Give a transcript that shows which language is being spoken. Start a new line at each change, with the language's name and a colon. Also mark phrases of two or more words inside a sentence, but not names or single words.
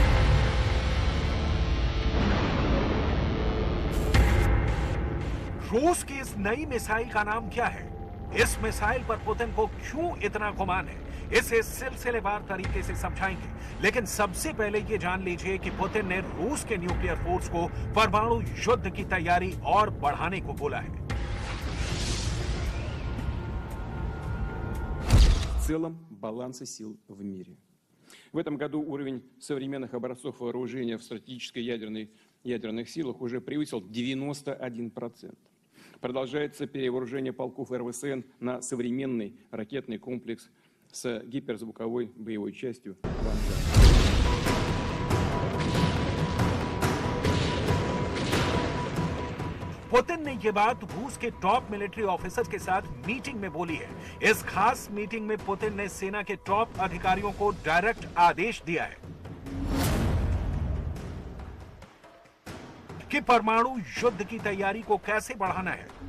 Hindi: रूस की इस नई मिसाइल का नाम क्या है? इस मिसाइल पर पुतिन को क्यों इतना गुमान है, इसे सिलसिलेवार तरीके से समझाएंगे। लेकिन सबसे पहले ये जान लीजिए कि पुतिन ने रूस के
English: nuclear force
Hindi: को परमाणु युद्ध की तैयारी और बढ़ाने को बोला है।
Russian: В целом баланса сил в мире. В этом году уровень современных образцов вооружения в стратегической ядерных силах уже превысил 91%. Продолжается перевооружение полков РВСН на современный ракетный комплекс с гиперзвуковой боевой частью «Ванга».
Hindi: पुतिन ने यह बात रूस के
English: top military officers
Hindi: के साथ मीटिंग में बोली है। इस खास मीटिंग में पुतिन ने सेना के टॉप अधिकारियों को डायरेक्ट आदेश दिया है कि परमाणु युद्ध की तैयारी को कैसे बढ़ाना है,